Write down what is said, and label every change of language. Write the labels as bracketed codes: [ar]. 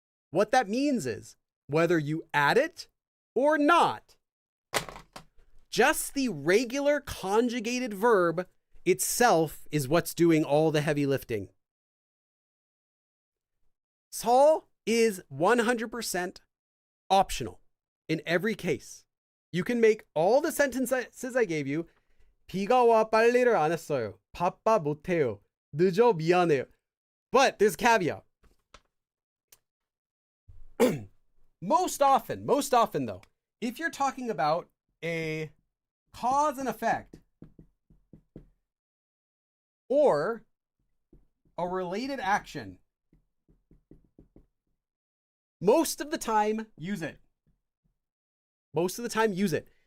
[en] What that means is whether you add it or not, just the regular conjugated verb itself is what's doing all the heavy lifting. 서 is 100% optional. In every case, you can make all the sentences I gave you. [ko] 비가 와 빨래를 안 했어요. 바빠 못해요. 늦어 미안해요. [en] But there's a caveat. Most often though, if you're talking about a cause and effect or a related action, most of the time, use it. Most of the time, use it.